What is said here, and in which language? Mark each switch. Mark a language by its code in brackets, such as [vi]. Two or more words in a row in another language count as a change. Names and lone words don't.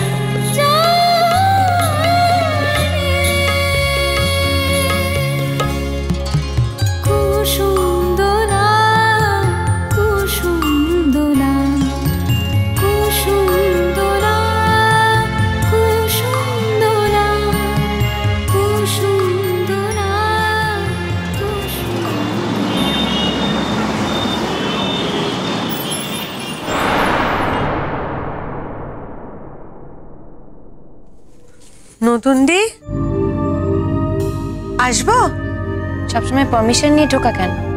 [bn] কুসুম দোলা কুসুম দোলা কুসুম দোলা কুসুম দোলা কুসুম দোলা নতুন দি আসবো? সবসময় পারমিশন নিয়ে ঢোকা কেন?